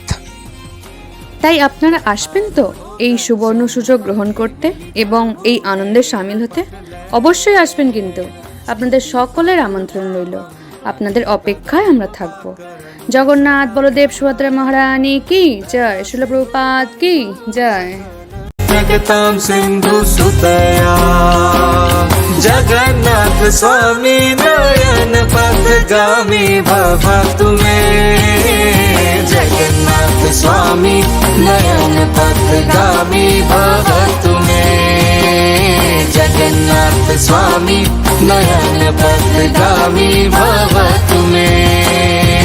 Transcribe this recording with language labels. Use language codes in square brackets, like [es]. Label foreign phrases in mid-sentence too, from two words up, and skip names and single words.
[bn] তাই আপনারা আসবেন তো এই সুবর্ণ সুযোগ গ্রহণ করতে এবং এই আনন্দে সামিল হতে? অবশ্যই আসবেন, কিন্তু আপনাদের সকলের আমন্ত্রণ রইল। আপনাদের অপেক্ষায় আমরা থাকব। জগন্নাথ, বলদেব, সুভদ্রা মহারানী কি জয়, শিল প্রভুপাদ কি জয়। [sa] जगतां सिंधु सुतया जगन्नाथ स्वामी नयन पथगामी भव तुम्हें, जगन्नाथ स्वामी नयन पथगामी भव तुम्हें, जगन्नाथ स्वामी नयन पथगामी भव तुम्हें।